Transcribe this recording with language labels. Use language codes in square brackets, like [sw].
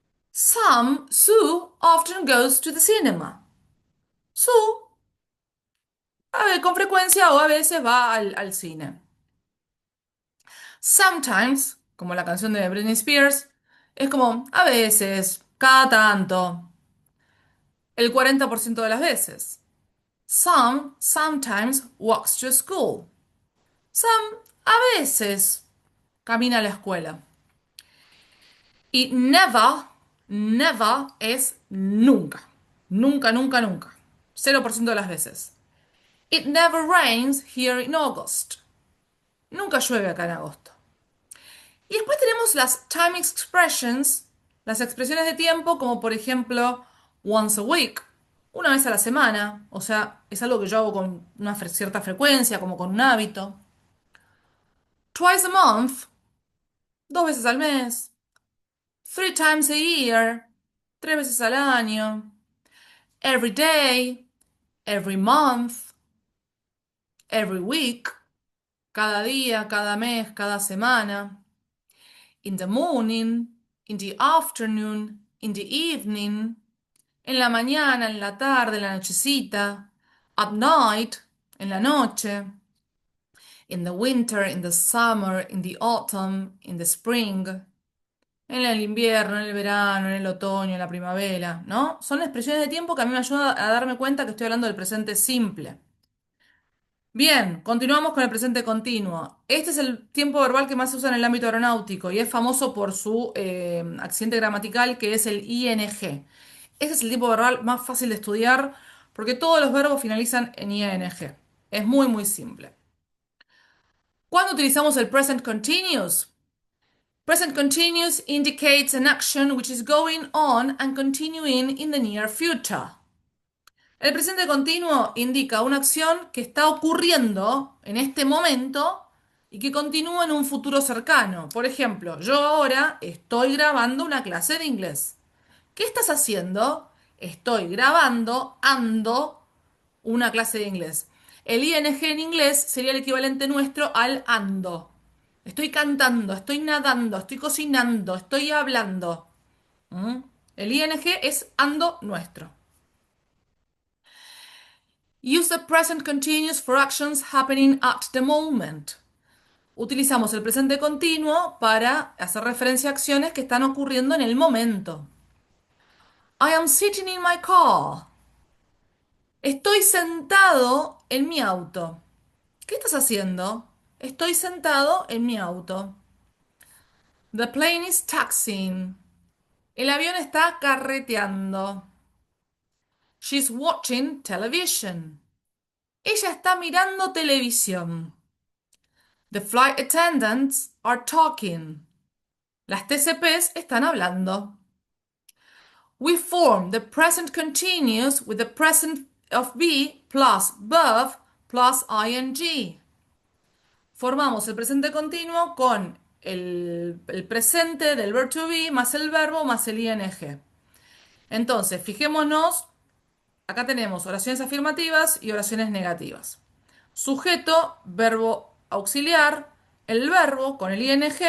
[en] Sue often goes to the cinema. [es] Sue, a ver, con frecuencia o a veces va al cine. Sometimes, como la canción de Britney Spears, es como a veces, cada tanto, el 40% de las veces. [en] Sometimes walks to school. [es] Some, a veces, camina a la escuela. Y never es nunca. Nunca, nunca, nunca. 0% de las veces. [en] It never rains here in August. [es] Nunca llueve acá en agosto. Y después tenemos las time expressions, las expresiones de tiempo, como por ejemplo [en] once a week, [es] una vez a la semana, o sea, es algo que yo hago con una cierta frecuencia, como con un hábito. [en] Twice a month, [es] 2 veces al mes. [en] 3 times a year, [es] 3 veces al año. [en] Every day, every month, every week, [es] cada día, cada mes, cada semana. [en] In the morning, in the afternoon, in the evening, [es] En la mañana, en la tarde, en la nochecita. [en] At night, [es] en la noche. [en] In the winter, in the summer, in the autumn, in the spring. [es] En el invierno, en el verano, en el otoño, en la primavera, ¿no? Son expresiones de tiempo que a mí me ayudan a darme cuenta que estoy hablando del presente simple. Bien, continuamos con el presente continuo. Este es el tiempo verbal que más se usa en el ámbito aeronáutico y es famoso por su accidente gramatical que es el ing. Este es el tiempo verbal más fácil de estudiar porque todos los verbos finalizan en ing. Es muy, muy simple. ¿Cuándo utilizamos el present continuous? [en] Present continuous indicates an action which is going on and continuing in the near future. [es] El presente continuo indica una acción que está ocurriendo en este momento y que continúa en un futuro cercano. Por ejemplo, yo ahora estoy grabando una clase de inglés. ¿Qué estás haciendo? Estoy grabando, ando una clase de inglés. El ing en inglés sería el equivalente nuestro al ando. Estoy cantando, estoy nadando, estoy cocinando, estoy hablando. ¿Mm? El ing es ando nuestro. [en] Use the present continuous for actions happening at the moment. [es] Utilizamos el presente continuo para hacer referencia a acciones que están ocurriendo en el momento. [en] I am sitting in my car. [es] Estoy sentado en mi auto. ¿Qué estás haciendo? Estoy sentado en mi auto. [en] The plane is taxiing. [es] El avión está carreteando. [en] She's watching television. [es] Ella está mirando televisión. [en] The flight attendants are talking. [es] Las TCPs están hablando. [en] We form the present continuous with the present of be plus verb plus ing. [es] Formamos el presente continuo con el presente del verb to be más el verbo más el ing. Entonces, fijémonos, acá tenemos oraciones afirmativas y oraciones negativas. Sujeto, verbo auxiliar, el verbo con el ing.